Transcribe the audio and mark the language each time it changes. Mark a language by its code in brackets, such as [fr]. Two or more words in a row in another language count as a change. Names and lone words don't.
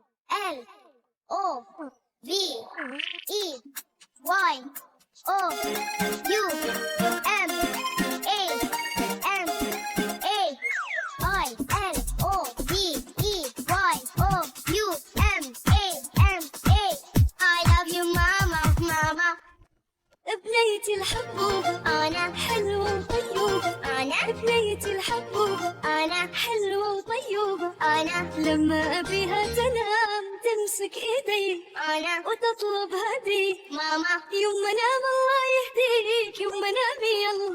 [en] L O V E Y O U M A N A I L O V E Y O U M A N A I love you mama mama. [ar] بنيتي الحبوب أنا حلوة وطيوبة، أنا بنيتي الحبوب أنا حلوة وطيوبة، أنا لما أبيها تنام تمسك إيدي أنا وتطلب هدي. ماما يوم ما نام الله يهديك، يوم ما نامي يلا،